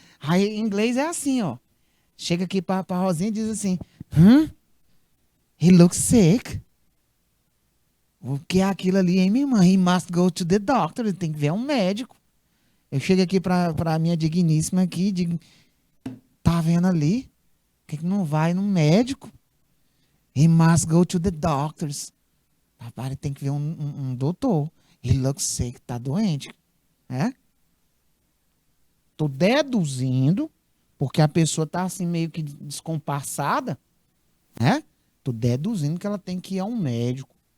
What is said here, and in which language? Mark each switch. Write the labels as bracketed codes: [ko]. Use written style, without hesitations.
[pt] Aí em inglês é assim, ó. Chega aqui pra Rosinha e diz assim: [en] He looks sick. [pt] O que é aquilo ali, hein, minha irmã? [en] He must go to the doctor. [pt] Ele tem que ver um médico. Eu chego aqui pra minha digníssima aqui e digo: tá vendo ali? Por que não vai no médico? [en] He must go to the doctors. [pt] Papai tem que ver um doutor. [en] He looks sick, [pt] tá doente. Tô deduzindo, porque a pessoa tá assim meio que descompassada, né? Tô deduzindo que ela tem que ir a um médico.